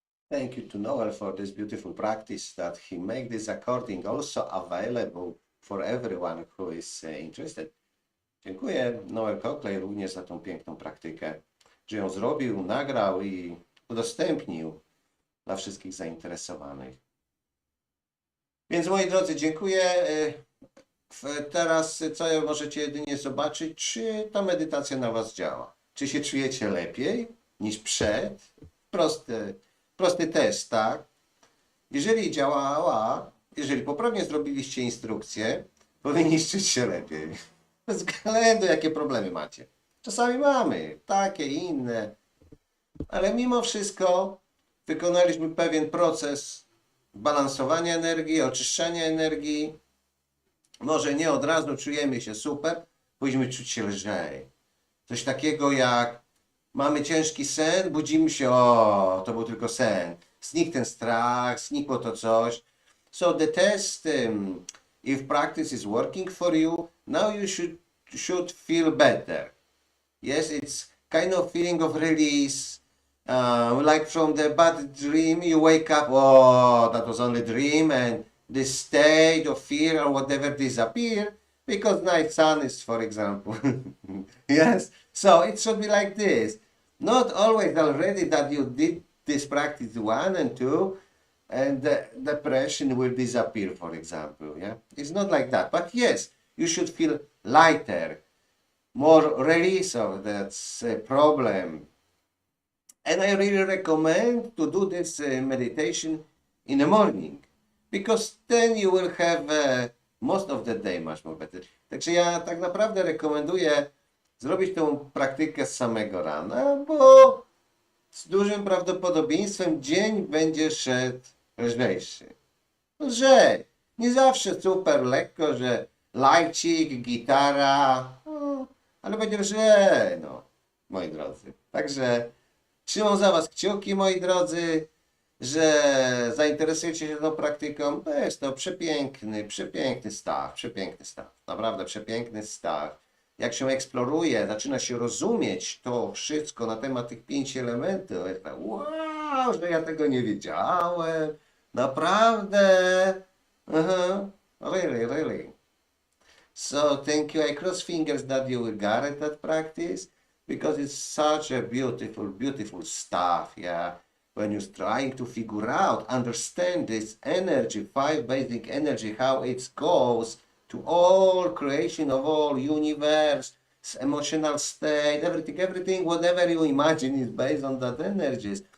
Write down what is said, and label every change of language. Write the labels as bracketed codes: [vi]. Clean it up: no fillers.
[en] Thank you to Noel for this beautiful practice that he made this recording also available for everyone who is interested. [pl] Dziękuję Noel Cockley również za tą piękną praktykę, że ją zrobił, nagrał i udostępnił dla wszystkich zainteresowanych. Więc moi drodzy, dziękuję. Teraz co możecie jedynie zobaczyć, czy ta medytacja na Was działa. Czy się czujecie lepiej niż przed? Prosty test, tak? Jeżeli działała, jeżeli poprawnie zrobiliście instrukcję, powinniście czuć się lepiej. Bez względu jakie problemy macie. Czasami mamy takie, inne, ale mimo wszystko wykonaliśmy pewien proces balansowania energii, oczyszczania energii. Może nie od razu czujemy się super, powinniśmy czuć się lżej. Coś takiego jak mamy ciężki sen, budzimy się, o, to był tylko sen. Znikł ten strach, znikło to coś. [en] So the test, if practice is working for you, now you should feel better. Yes, it's kind of feeling of release. Like from the bad dream, you wake up, oh, that was only dream, and the state of fear or whatever disappear because night sun is, for example. Yes, so it should be like this. Not always already that you did this practice 1 and 2 and the depression will disappear, for example. Yeah, it's not like that. But yes, you should feel lighter, more release of that problem. And I really recommend to do this meditation in the morning, because then you will have most of the day much more better. [pl] Także ja tak naprawdę rekomenduję zrobić tą praktykę z samego rana, bo z dużym prawdopodobieństwem dzień będzie szedł lżejszy. Lżej. Nie zawsze super lekko, że lajcik, gitara, ale będzie lżej, no, moi drodzy. Także trzymam za Was kciuki, moi drodzy, że zainteresujecie się tą praktyką. To jest to przepiękny staw, naprawdę przepiękny staw. Jak się eksploruje, zaczyna się rozumieć to wszystko na temat tych 5 elementów. Jest tak, wow, że ja tego nie wiedziałem. Naprawdę. [en] Really. So thank you. I cross fingers that you will get that practice, because it's such a beautiful stuff, yeah. When you're trying to figure out, understand this energy, 5 basic energy, how it goes to all creation of all universe, emotional state, everything, whatever you imagine is based on that energies.